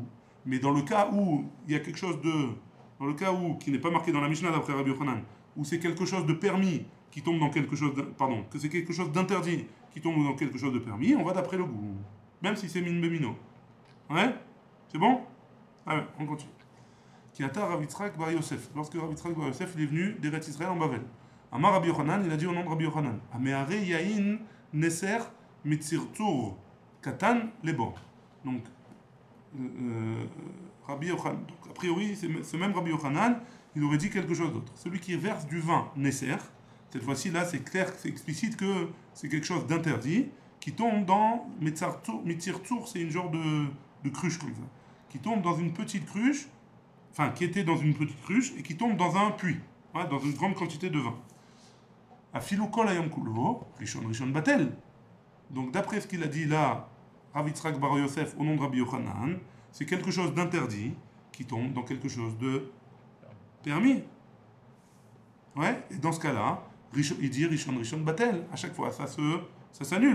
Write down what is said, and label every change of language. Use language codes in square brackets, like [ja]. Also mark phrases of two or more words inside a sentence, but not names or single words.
[fr] Mais dans le cas où il y a quelque chose qui n'est pas marqué dans la Mishnah d'après Rabbi Yochanan, où c'est quelque chose de permis qui tombe dans quelque chose que c'est quelque chose d'interdit qui tombe dans quelque chose de permis, on va d'après le goût. Même si c'est [he] מין במינו. [fr] Ouais? C'est bon? Allez, on continue. Kiata Rav Yitzhak bar Yosef. Lorsque Rav Yitzhak bar Yosef il est venu d'Eretz Israël en Bavel. [he] אמר רבי יוחנן, [fr] il a dit au nom de Rabbi Yochanan, [he] המערה יין נסך מצרצור קטן לבור. [fr] Donc, Rabbi Yochanan. Donc, a priori, ce même Rabbi Yochanan, il aurait dit quelque chose d'autre. Celui qui verse du vin Nesser, cette fois-ci, là, c'est clair, c'est explicite que c'est quelque chose d'interdit, qui tombe dans [he] מצרצור, [fr] c'est une genre de cruche comme ça, qui tombe dans une petite cruche, enfin, qui était dans une petite cruche, et qui tombe dans un puits, ouais, dans une grande quantité de vin. [he] אפילו כל היום כולו ראשון בטל. [fr] Donc, d'après ce qu'il a dit là, Rav Yitzhak Bar Yosef, au nom de Rabbi Yochanan, c'est quelque chose d'interdit qui tombe dans quelque chose de permis. Ouais, et dans ce cas-là, il dit [he] ראשון בטל. [fr] À chaque fois, ça s'annule.